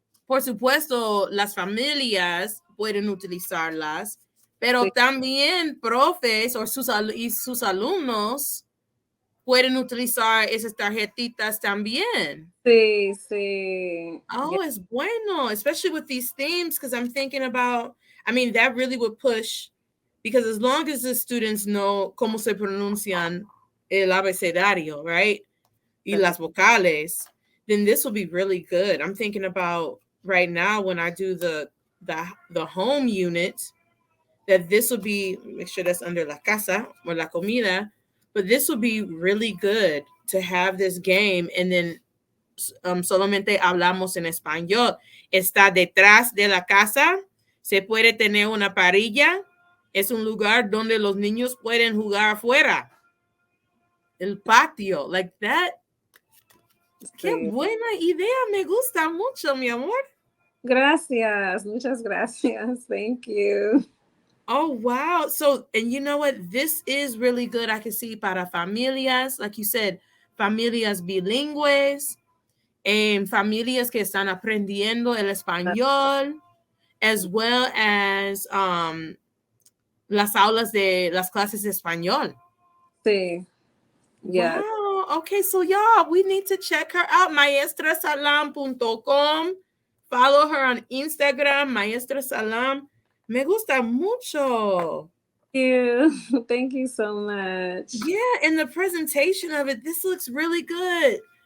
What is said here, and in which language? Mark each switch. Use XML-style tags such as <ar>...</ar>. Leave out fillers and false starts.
<es>Por supuesto, las familias pueden utilizarlas, pero también profes o sus alumnos pueden utilizar esas tarjetitas también. Sí, sí.</es> <en>Oh, it's</en> <es>bueno,</es> <en>especially with these themes, because I'm thinking about, that really would push, because as long as the students know</en> <es>cómo se pronuncian el abecedario,</es> <en>right?</en> <es>Y las vocales,</es> <en>then this will be really good. I'm thinking about right now when I do the home unit, that this will be, make sure that's under</en> <es>la casa</es> <en>or</en> <es>la comida,</es> <en>but this will be really good to have this game. And then</en> <es>solamente hablamos en español. Está detrás de la casa, se puede tener una parrilla, es un lugar donde los niños pueden jugar afuera. El patio,</es> <en>like that.</en> <es>Qué buena idea, me gusta mucho, mi amor. Gracias, muchas gracias.</es> <en>Thank you. Oh, wow. So, and you know what? This is really good. I can see</en> <es>para familias,</es> <en>like you said,</en> <es>familias bilingües, familias que están aprendiendo el español,</es> <en>as well as</en> <es>las aulas de las clases de español. Sí.</es> <en>Yeah. Wow. Okay, so y'all, we need to check her out, maestrasalam.com. Follow her on Instagram, Maestra Salaam.</en> <es>Me gusta mucho.</es> <en>Thank you so much. Yeah, and the presentation of it, this looks really good.</en>